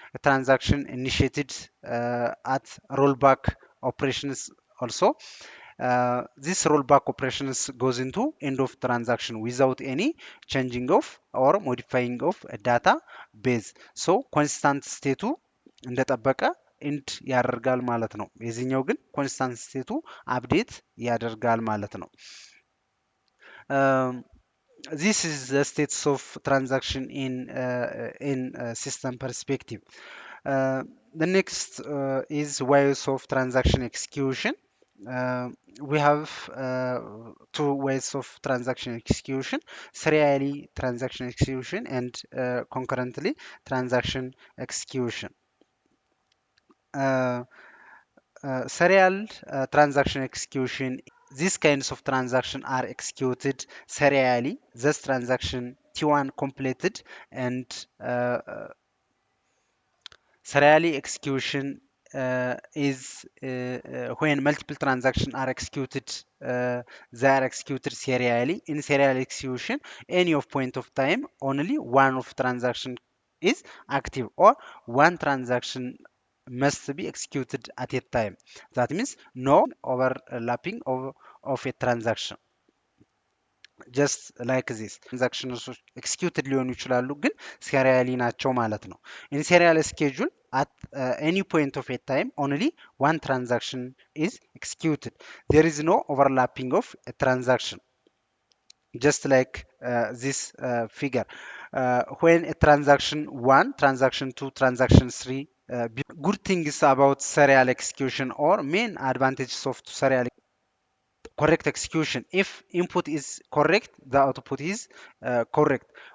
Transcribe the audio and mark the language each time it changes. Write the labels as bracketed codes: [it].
[en] A transaction initiated at rollback operations also. This rollback operations goes into end of transaction without any changing of or modifying of a database. [am] So ኮንስታንት ስቴቱ እንደጠበቀ ኢንድ ያደርጋል ማለት ነው። የዚህኛው ግን ኮንስታንት ስቴቱ አፕዴት ያደርጋል ማለት ነው። [en] This is the status of transaction in system perspective. The next is ways of transaction execution. We have two ways of transaction execution: serially transaction execution and concurrently transaction execution. Serial transaction execution, these kinds of transaction are executed serially. This transaction T1 completed, and serially execution is when multiple transactions are executed. They are executed serially. In serial execution, any of point of time, only one of transaction is active, or one transaction must be executed at a time. That means no overlapping of a transaction. [am] ጀስት ላይክ ዚስ ትራንዛክሽንስ ኤክስኪዩትድ ሊሆኑ ይችላሉ፣ ግን ሴሪያሊ ናቸው ማለት ነው። ኢን ሴሪያል ስኬጁል [en] at any point of a time only one transaction is executed. There is no overlapping of a transaction, just like this figure. When a transaction 1, transaction 2, transaction 3, good things about serial execution or main advantages of serial correct execution: if input is correct, the output is correct.